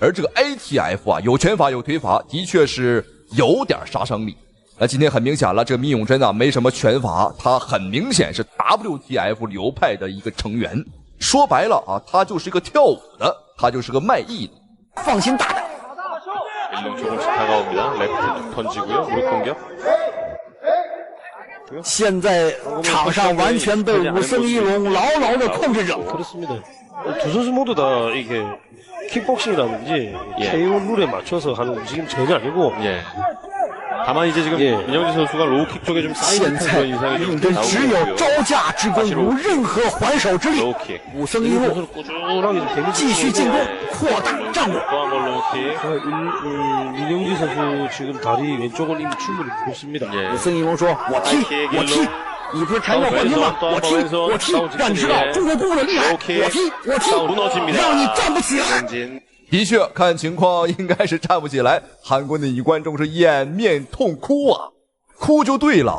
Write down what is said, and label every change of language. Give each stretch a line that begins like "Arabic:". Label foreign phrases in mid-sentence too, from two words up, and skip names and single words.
Chinese: 而这个 ATF 啊，有拳法有腿法，的确是有点杀伤力。那今天很明显了，这个闵永贞啊，没什么拳法，他很明显是 WTF 流派的一个成员。说白了啊，他就是一个跳舞的，他就是个卖艺的。放心大胆。
Korean: 조금씩 다가옵니다. 레프트 던지고요. 무릎 공격.
Chinese: 现在场上完全被武僧一龙牢牢的控制着。
Korean: 그렇습니다. 두 선수 모두 다 이게 킥복싱이라든지 KO 룰에 맞춰서 하는 움직임 전혀 아니고. 다만 이제 지금 민영진 선수가 로우킥 쪽에 좀 쌓이는 그런 인상이 좀 나오고 있고요.
Chinese: 只有招架之功，无任何还手之力。武僧一龙继续进攻，扩大战果。
Korean: 민영진 선수 지금 다리 왼쪽은 이미 충분히 좋습니다.
Chinese: 武僧一龙说：“我踢，我踢。” 你不是跆拳道冠军吗？我踢，我踢，让你知道中国功夫的厉害！我踢，我踢，让你站不起来！的确，看情况应该是站不起来。韩国的女观众是掩面痛哭啊，哭就对了。